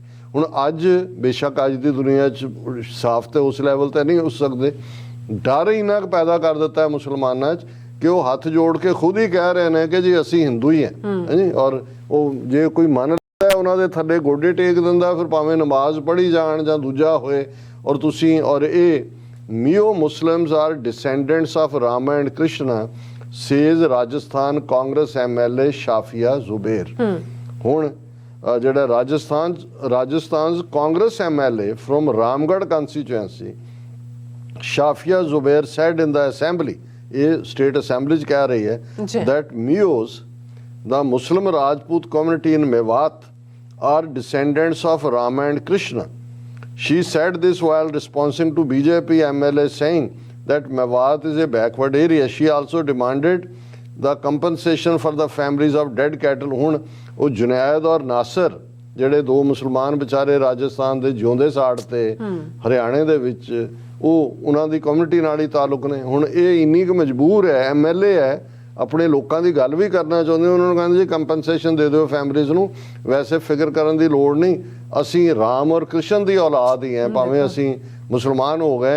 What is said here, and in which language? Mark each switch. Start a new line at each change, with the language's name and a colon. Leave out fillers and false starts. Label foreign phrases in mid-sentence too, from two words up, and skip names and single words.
Punjabi: ਹੁਣ ਅੱਜ ਬੇਸ਼ੱਕ ਅੱਜ ਦੀ ਦੁਨੀਆ 'ਚ ਸਾਫ਼ ਤੇ ਉਸ ਲੈਵਲ ਤੇ ਨਹੀਂ ਹੋ ਸਕਦੇ, ਡਰ ਇੰਨਾ ਕੁ ਪੈਦਾ ਕਰ ਦਿੱਤਾ ਹੈ ਮੁਸਲਮਾਨਾਂ 'ਚ ਕਿ ਉਹ ਹੱਥ ਜੋੜ ਕੇ ਖੁਦ ਹੀ ਕਹਿ ਰਹੇ ਨੇ ਕਿ ਜੀ ਅਸੀਂ ਹਿੰਦੂ ਹੀ ਹਾਂ ਜੀ। ਔਰ ਉਹ ਜੇ ਕੋਈ ਮੰਨ ਲੈਂਦਾ ਉਹਨਾਂ ਦੇ ਥੱਲੇ ਗੋਡੇ ਟੇਕ ਦਿੰਦਾ, ਫਿਰ ਭਾਵੇਂ ਨਮਾਜ਼ ਪੜ੍ਹੀ ਜਾਣ ਜਾਂ ਦੂਜਾ ਹੋਏ। ਔਰ ਤੁਸੀਂ ਔਰ ਇਹ
English: Mio Muslims are descendants of Rama and Krishna, says Rajasthan Congress MLA Shafia Zubair.
Punjabi: ਹੁਣ ਜਿਹੜਾ ਰਾਜਸਥਾਨ ਕਾਂਗਰਸ
English: MLA from Ramgarh constituency, Shafia Zubair said in the assembly, ਇਹ state assembly
Punjabi: 'ਚ ਕਹਿ ਰਹੀ ਹੈ,
English: that Mios, the Muslim Rajput community in Mewat, are descendants of Rama and Krishna. She said this while responding to BJP MLA saying that Mewat is a backward area. She also demanded the compensation for the families of dead cattle.
Punjabi: ਹੁਣ ਉਹ ਜੁਨੈਦ ਔਰ ਨਾਸਰ ਜਿਹੜੇ ਦੋ ਮੁਸਲਮਾਨ ਵਿਚਾਰੇ ਰਾਜਸਥਾਨ ਦੇ ਜਿਉਂਦੇ ਸਾੜ ਤੇ ਹਰਿਆਣੇ ਦੇ ਵਿੱਚ, ਉਹ ਉਹਨਾਂ ਦੀ ਕਮਿਊਨਿਟੀ ਨਾਲ ਹੀ ਤਾਲੁਕ ਨੇ। ਹੁਣ ਇਹ ਇੰਨੀ ਕੁ ਮਜਬੂਰ ਹੈ, MLA ਹੈ, ਆਪਣੇ ਲੋਕਾਂ ਦੀ ਗੱਲ ਵੀ ਕਰਨਾ ਚਾਹੁੰਦੇ, ਉਹਨਾਂ ਨੂੰ ਕਹਿੰਦੇ ਜੀ ਕੰਪਨਸੇਸ਼ਨ ਦੇ ਦਿਓ ਫੈਮਲੀਜ਼ ਨੂੰ, ਵੈਸੇ ਫਿਕਰ ਕਰਨ ਦੀ ਲੋੜ ਨਹੀਂ, ਅਸੀਂ ਰਾਮ ਔਰ ਕ੍ਰਿਸ਼ਨ ਦੀ ਔਲਾਦ ਹੀ ਹੈ, ਭਾਵੇਂ ਅਸੀਂ ਮੁਸਲਮਾਨ ਹੋ ਗਏ।